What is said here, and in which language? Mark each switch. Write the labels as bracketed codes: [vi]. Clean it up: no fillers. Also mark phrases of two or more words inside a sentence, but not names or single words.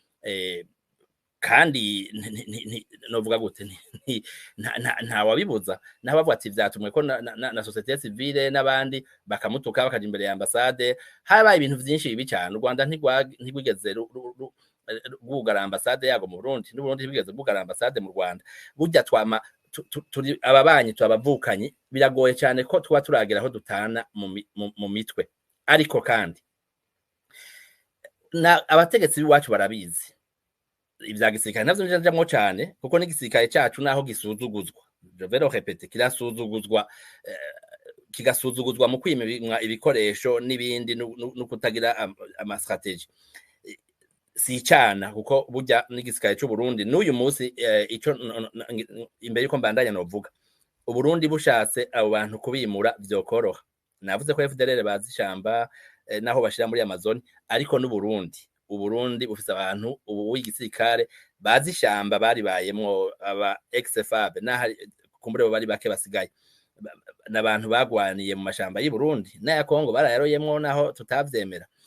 [rn] umuntu atosubiramwo kandi novuga gute nta wabibuza naho bavuga ati vyatumwe ko na [fr] societe civile [rn] n'abandi bakamutuka bakaja imbere ya ambassade habaye ibintu vyinshi bibi cyane u Rwanda ntigwigeze rwugara ambassade yago mu Burundi n'u Burundi ntibwigeze bwugara ambassade mu Rwanda burya twama turi ababanyi twabavukanye biragoye cyane ko tuba turagera aho dutana mu mitwe ariko kandi abategetsi b'iwacu barabizi ibya gisirikare navyo njamwo cyane kuko n'igisirikare cyacu naho gisuzuguzwa [fr] je vais le répéter [rn] kigasuzuguzwa mu kwimwa ibikoresho n'ibindi no kutagira ama strategie si cyana kuko burya n'igisirikare cy'u Burundi n'uyu munsi ico imbere yuko mbandanya novuga u Burundi bushatse abo bantu kubimura vyokoroha navuze ko FDLR bazishamba naho bashira muri Amazon ariko n'u Burundi bufise abantu ubu w'igisirikare bazishamba bari bayemwo aba ex-FAB n'ahari kumbure bo bari bake basigaye n'abantu bagwaniye mu mashamba y'u Burundi n'aya Kongo barayaroyemwo naho tutavyemera